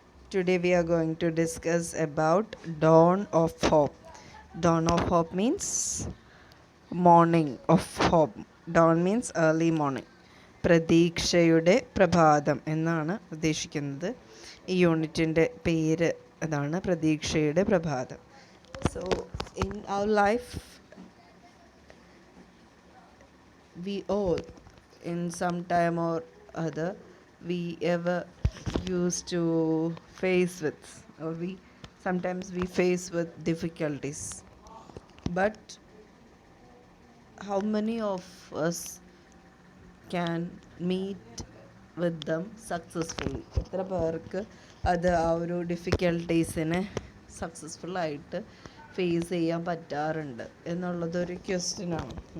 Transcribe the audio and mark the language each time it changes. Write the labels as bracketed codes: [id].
[en] Today we are going to discuss about dawn of hope. Dawn of hope means morning of hope. Dawn means early morning. [ml] പ്രതീക്ഷയുടെ പ്രഭാതം എന്നാണ് ഉദ്ദേശിക്കുന്നത്. ഈ യൂണിറ്റിൻ്റെ പേര് അതാണ്, പ്രതീക്ഷയുടെ പ്രഭാതം. [en] So in our life we all in some time or other we ever used to face with, or we sometimes we face with difficulties, but how many of us can meet with them successfully? [ml] എത്ര പേർക്ക് അത് ആ ഒരു ഡിഫിക്കൽട്ടീസിനെ സക്സസ്ഫുള്ളായിട്ട് face ചെയ്യാൻ പറ്റാറുണ്ട് എന്നുള്ളതൊരു ക്വസ്റ്റ്യനാണ്.